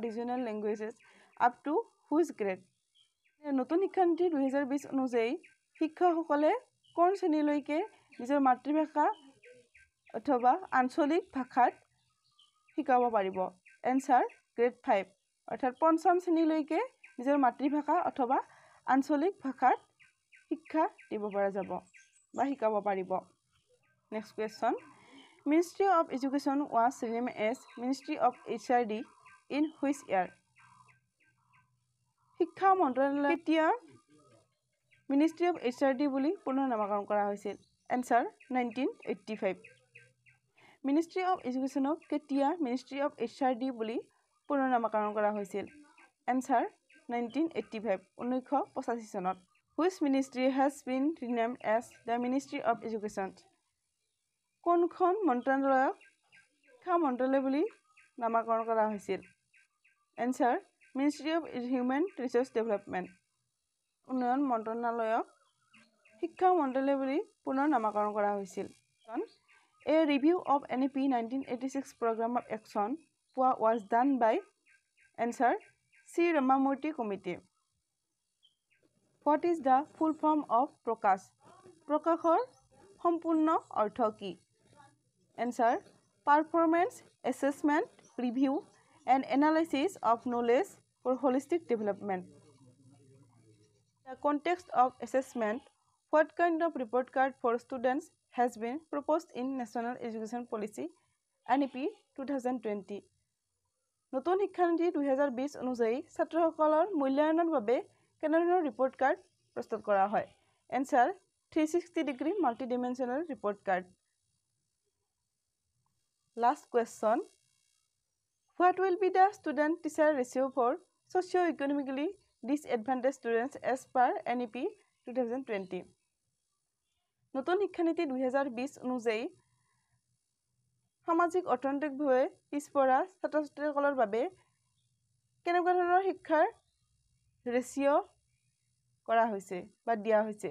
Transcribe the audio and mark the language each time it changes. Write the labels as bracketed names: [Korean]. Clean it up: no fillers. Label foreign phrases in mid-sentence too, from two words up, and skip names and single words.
[English] regional languages up to whose grade [Assamese] নতুন শিক্ষা নীতি 2020 অনুযায়ী শিক্ষকসকলে কোন শ্ৰেণীলৈকে নিজৰ মাতৃভাষা অথবা আঞ্চলিক ভাষাত শিকাব পাৰিব [English] Answer grade 5 [Assamese] অৰ্থাৎ পঞ্চম শ্ৰেণীলৈকে নিজৰ মাতৃভাষা অথবা আঞ্চলিক ভাষাত শিক্ষা দিব পৰা যাব বা শিকাব পাৰিব [English] Next question Ministry of Education was renamed as Ministry of HRD in which year [Assamese] শিক্ষা মন্ত্ৰালয় কেতিয়া [English] Ministry of HRD [Assamese] বুলি পুনৰ নামকৰণ কৰা হৈছিল? এনসাৰ 1985। [English] Ministry of Educationক [Assamese] কেতিয়া [English] Ministry of HRD [Assamese] বুলি পুনৰ নামকৰণ কৰা হৈছিল? এনসাৰ 1985 1985 চনত। [English] Which ministry has been renamed as the Ministry of Education? [Assamese] কোনখন মন্ত্ৰালয়ক শিক্ষা মন্ত্ৰালয় বুলি নামকৰণ কৰা হৈছিল? [English] Answer Ministry of Human Resource Development [Assamese] উন্নয়ন মন্ত্ৰণালয়ক শিক্ষা মন্ত্ৰালয় বুলি পুনৰ নামকৰণ কৰা হৈছিল। [English] A review of NEP 1986 program of action was done by answer C. Ramamurthy Committee. What is the full form of PROKAS? [Assamese] প্ৰকাশৰ সম্পূৰ্ণ অৰ্থ কি? [English] Answer Performance Assessment Review and Analysis of Knowledge for Holistic Development. In the context of assessment, what kind of report card for students has been proposed in National Education Policy NEP 2020? [Assamese] নতুন শিক্ষানীতি 2020 অনুযায়ী ছাত্ৰসকলৰ মূল্যায়নৰ বাবে কেনেধৰণৰ [English] report card [Assamese] প্ৰস্তুত কৰা হয়? [English] Answer 360 degree multidimensional report card. last question, what will be the student teacher ratio' ফৰ socio-economically disadvantaged students as per NEP 2020? [Assamese] নতুন শিক্ষানীতি 2020 অনুযায়ী সামাজিক অৰ্থনৈতিকভাৱে পিছপৰা ছাত্ৰ-ছাত্ৰীসকলৰ বাবে কেনেকুৱা ধৰণৰ শিক্ষাৰ ৰেচিঅ' কৰা হৈছে বা দিয়া হৈছে?